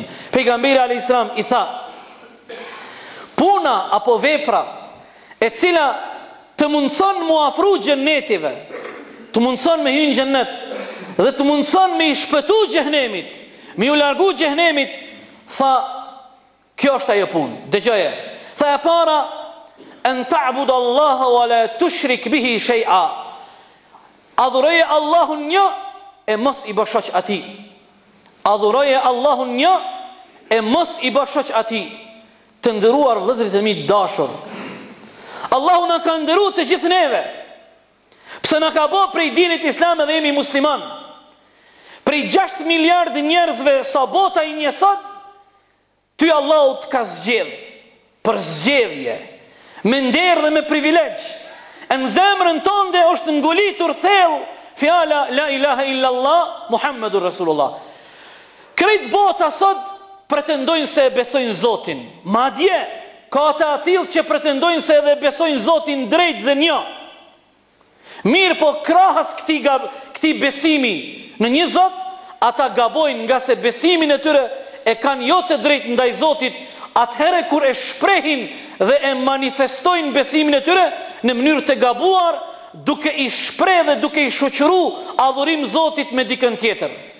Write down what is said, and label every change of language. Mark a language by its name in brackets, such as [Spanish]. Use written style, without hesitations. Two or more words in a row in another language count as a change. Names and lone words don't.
[Albanian] Pejgamberi [Arabic] عليه السلام [Albanian] i tha: "Puna apo vepra e cila të mundson mu afru xhennetive, të mundson me hyrë në xhennet dhe të mundson me i shpëtu xhehenemit, me u largu xhehenemit", tha, kjo është ajo punë. Dëgjoje. Tha e para: [Arabic] "أن تعبدوا الله ولا تشرك به شيئا." [Albanian] Adhuroje Allahun një e mos i bësh shoq atij. Adhuroje Allahun një e mos i bësh shoq atij. Të nderuar vëllezërit e mi dashur, Allahu na ka nderuar të gjithë neve. Pse na ka bërë prej dinit islam dhe jemi musliman. Prej 6 miliardë njerëzve sa bota i njësot, ty Allahu të ka zgjedh. për zgjedhje, me nder dhe me privilegj. Në zemrën tonë është ngolitur thellë fjala [Arabic] لا إله إلا الله محمد رسول الله. [Albanian] Krejt bota sot pretendojnë se e besojnë Zotin. Madje ka të atill që pretendojnë se edhe besojnë Zotin drejt dhe një. Mirë, po krahas këtij besimi në një Zot, ata gabojnë, nga se besimin e tyre e kanë jo të drejt ndaj Zotit, atëherë kur e shprehin dhe e manifestojnë besimin e tyre në mënyrë të gabuar, duke i shpreh dhe duke i shoqëru adhurim Zotit me dikën tjetër.